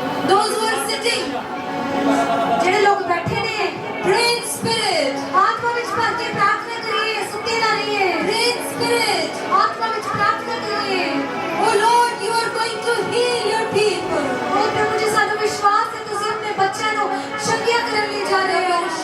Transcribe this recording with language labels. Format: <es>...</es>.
<en>Those who are sitting,</en> <pa>ਜਿਹੜੇ ਲੋਕ ਬੈਠੇ ਨੇ,</pa> <en>pray in spirit.</en> <pa>ਆਤਮਾ ਵਿੱਚ ਭਰ ਕੇ ਪ੍ਰਾਰਥਨਾ ਕਰੀਏ, ਸੁੱਤੇ ਨਾ ਰਹੀਏ।</pa> <en>Pray in spirit.</en> <pa>ਆਤਮਾ ਵਿੱਚ ਪ੍ਰਾਰਥਨਾ ਕਰੀਏ।</pa> <en>Oh Lord, you are going to heal your people.</en> <pa>Oh ਪ੍ਰਭੂ ਜੀ, ਸਾਨੂੰ ਵਿਸ਼ਵਾਸ ਹੈ ਤੁਸੀਂ ਆਪਣੇ ਬੱਚਿਆਂ ਨੂੰ ਚੰਗਿਆ ਕਰਨ ਲਈ ਜਾ ਰਹੇ ਹੋ।</pa>